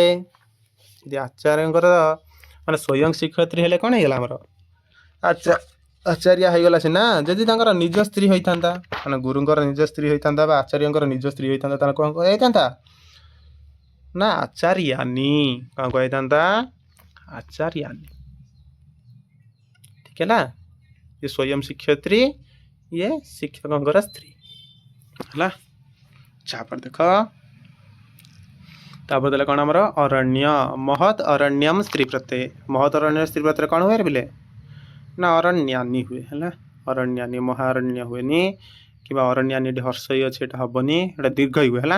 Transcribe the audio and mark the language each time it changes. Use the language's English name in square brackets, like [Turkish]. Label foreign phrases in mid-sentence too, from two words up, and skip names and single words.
[Odia] ଯଦି ଆଚାର୍ଯ୍ୟଙ୍କର ମାନେ ସ୍ୱୟଂ ଶିକ୍ଷୟତ୍ରୀ ହେଲେ କ'ଣ ହେଇଗଲା ଆମର ଆଚାର୍ଯ୍ୟ ହେଇଗଲା ସିନା। ଯଦି ତାଙ୍କର ନିଜ ସ୍ତ୍ରୀ ହେଇଥାନ୍ତା ମାନେ ଗୁରୁଙ୍କର ନିଜ ସ୍ତ୍ରୀ ହେଇଥାନ୍ତା ବା ଆଚାର୍ଯ୍ୟଙ୍କର ନିଜ ସ୍ତ୍ରୀ ହେଇଥାନ୍ତା ତାହେଲେ କ'ଣ କହିଥାନ୍ତା ନା ଆଚାର୍ୟାନୀ। କ'ଣ କହିଥାନ୍ତା? ଆଚାର୍ୟାନୀ। ଠିକ ହେଲା। ଏ ସ୍ୱୟଂ ଶିକ୍ଷୟତ୍ରୀ, ଏ शिक्षकଙ୍କର ସ୍ତ୍ରୀ ହେଲା। ତାପରେ ଦେଖ ତାପରେ ଦେଲେ କ'ଣ ଆମର ଅରଣ୍ୟ ମହତ୍ ଅରଣ୍ୟମ୍ ସ୍ତ୍ରୀ ପ୍ରତ୍ୟୟ। ମହତ୍ ଅରଣ୍ୟ ସ୍ତ୍ରୀ ପ୍ରତ୍ୟୟ କ'ଣ ହୁଏ ପିଲେ ନା ଅରଣ୍ୟାନୀ ହୁଏ ହେଲା। ଅରଣ୍ୟାନୀ ମହାରଣ୍ୟ ହୁଏନି କିମ୍ବା ଅରଣ୍ୟାନୀ ଏଠି ହର୍ଷ ଅଛି ଏଟା ହବନି, ଏଟା ଦୀର୍ଘ ହୁଏ ହେଲା।